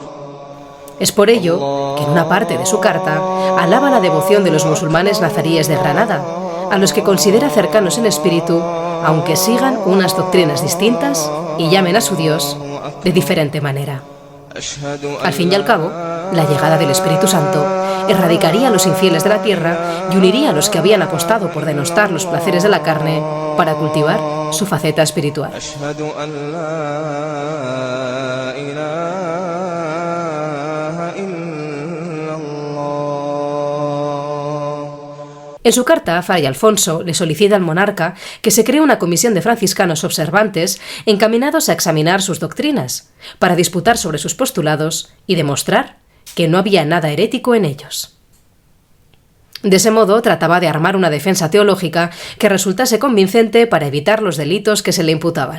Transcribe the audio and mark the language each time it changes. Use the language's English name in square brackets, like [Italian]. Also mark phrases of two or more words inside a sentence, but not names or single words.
[Spanish] Es por ello que en una parte de su carta alaba la devoción de los musulmanes nazaríes de Granada, a los que considera cercanos en espíritu, aunque sigan unas doctrinas distintas y llamen a su Dios de diferente manera. Al fin y al cabo, la llegada del Espíritu Santo erradicaría a los infieles de la tierra y uniría a los que habían apostado por denostar los placeres de la carne para cultivar su faceta espiritual. [Arabic] أشهد أن لا إله إلا الله. [Spanish] En su carta, Fray Alfonso le solicita al monarca que se cree una comisión de franciscanos observantes encaminados a examinar sus doctrinas, para disputar sobre sus postulados y demostrar que no había nada herético en ellos. De ese modo, trataba de armar una defensa teológica que resultase convincente para evitar los delitos que se le imputaban.